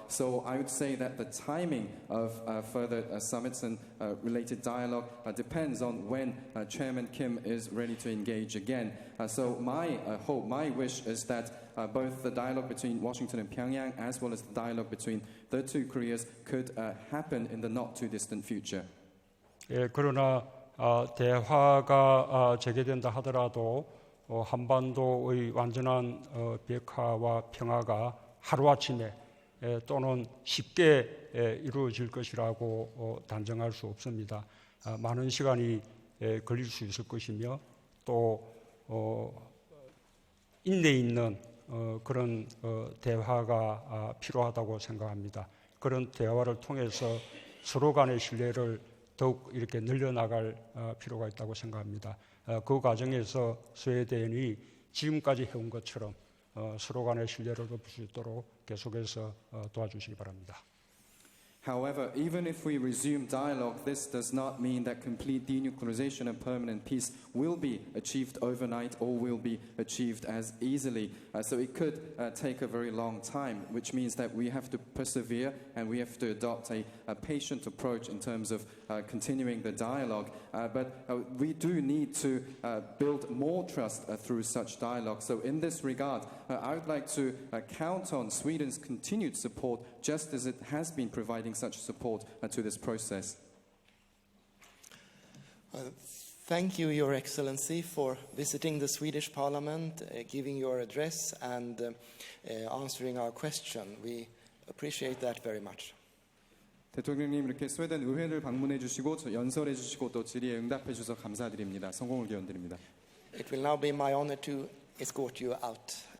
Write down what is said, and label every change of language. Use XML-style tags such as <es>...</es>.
<en>So I would say that the timing of further summits and related dialogue depends on when Chairman Kim is ready to engage again. So my hope, my wish is that both the dialogue between Washington and Pyongyang as well as the dialogue between the two Koreas could happen in the not too distant future.</en> <ko>예, 그러나 대화가 재개된다 하더라도 한반도의 완전한 비핵화와 평화가 하루아침에 또는 쉽게 이루어질 것이라고 단정할 수 없습니다. 많은 시간이 걸릴 수 있을 것이며 또 인내 있는 그런 대화가 필요하다고 생각합니다. 그런 대화를 통해서 서로 간의 신뢰를 더욱 이렇게 늘려나갈 필요가 있다고 생각합니다. 그 과정에서 스웨덴이 지금까지 해온 것처럼 서로 간의 신뢰를 높일 수 있도록 계속해서 도와주시기 바랍니다.</ko> <en>However, even if we resume dialogue, this does not mean that complete denuclearization and permanent peace will be achieved overnight or will be achieved as easily. So it could take a very long time, which means that we have to persevere and we have to adopt a patient approach in terms of continuing the dialogue. But we do need to build more trust through such dialogue. So in this regard, I would like to count on Sweden's continued support, just as it has been providing such support to this process. Thank you, Your Excellency, for visiting the Swedish Parliament, giving your address and answering our question. We appreciate that very much.</en> <ko>대통령님 이렇게 스웨덴 의회를 방문해 주시고 연설해 주시고 또 질의에 응답해 주셔서 감사드립니다. 성공을 기원드립니다.</ko> <en>It will now be my honor to escort you out.</en>